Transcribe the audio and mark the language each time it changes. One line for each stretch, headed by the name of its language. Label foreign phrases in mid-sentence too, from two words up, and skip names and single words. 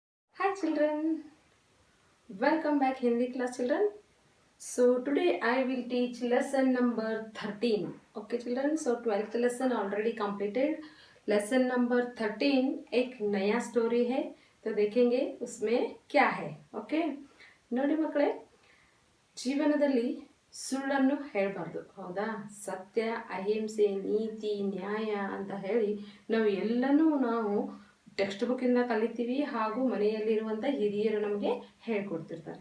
English: Hi children, welcome back Hindi class children. So today I will teach lesson number 13. Okay children, so 12th lesson already completed. Lesson number 13
Hindi: एक नया स्टोरी है तो देखेंगे उसमें क्या है.
Kannada: ओके ನೋಡಿ ಮಕ್ಕಳೇ, ಜೀವನದಲ್ಲಿ ಸುಳ್ಳನ್ನು ಹೇಳಬಾರ್ದು. ಹೌದಾ? ಸತ್ಯ, ಅಹಿಂಸೆ, ನೀತಿ, ನ್ಯಾಯ ಅಂತ ಹೇಳಿ ನಾವು
English: text book
Kannada: ಕಲಿತೀವಿ ಹಾಗೂ ಮನೆಯಲ್ಲಿರುವಂಥ ಹಿರಿಯರು ನಮಗೆ ಹೇಳ್ಕೊಡ್ತಿರ್ತಾರೆ.